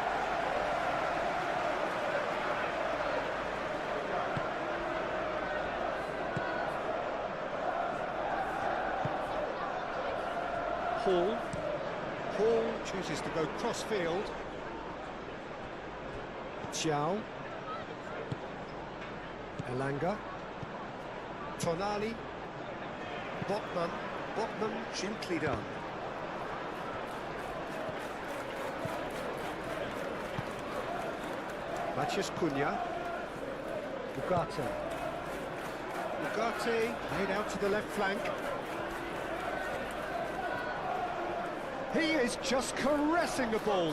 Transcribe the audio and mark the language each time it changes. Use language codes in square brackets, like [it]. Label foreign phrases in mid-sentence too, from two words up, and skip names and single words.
[en] Hall. Hall chooses to go cross-field. Xiao. Elanga. Tonali. Botman. Botman gently done. Matheus Cunha. Ugarte. Ugarte laid out to the left flank. He is just caressing the ball.